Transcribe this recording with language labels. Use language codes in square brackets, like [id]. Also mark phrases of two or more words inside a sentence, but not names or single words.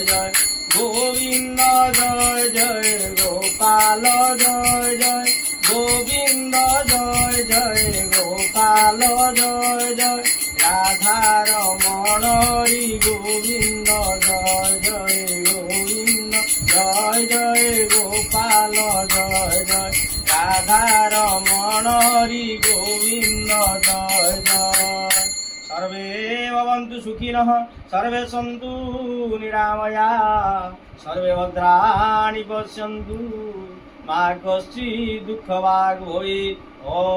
[hi] जय गोविंद जय जय गोपाल जय जय गोविंद जय जय गोपाल जय जय राधा रमण हरि गोविंद जय जय गोविंद जय जय गोपाल जय जय राधा रमण हरि गोविंद जय जय [sa] सर्वे भवन्तु सुखिनः सर्वे सन्तु निरामया सर्वे भद्राणि पश्यन्तु मा कश्चित् दुःखभाग् भवेत्।